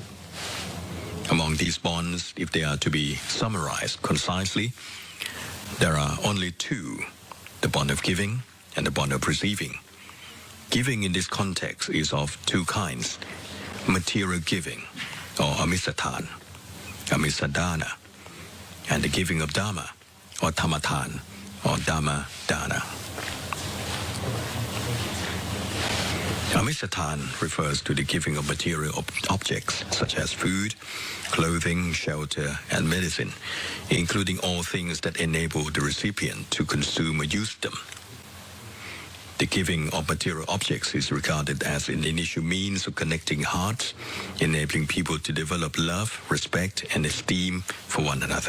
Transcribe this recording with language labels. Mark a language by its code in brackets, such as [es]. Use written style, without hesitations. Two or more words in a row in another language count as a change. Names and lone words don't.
[en] Among these bonds, if they are to be summarized concisely, there are only 2, the bond of giving and the bond of receiving. Giving in this context is of 2 kinds: material giving, or amisatan, amisadana, and the giving of dharma, or tamatan, or [pi] dhamma dana. [en] Amisatan refers to the giving of material objects such as food, clothing, shelter, and medicine, including all things that enable the recipient to consume or use them. The giving of material objects is regarded as an initial means of connecting hearts, enabling people to develop love, respect, and esteem for one another.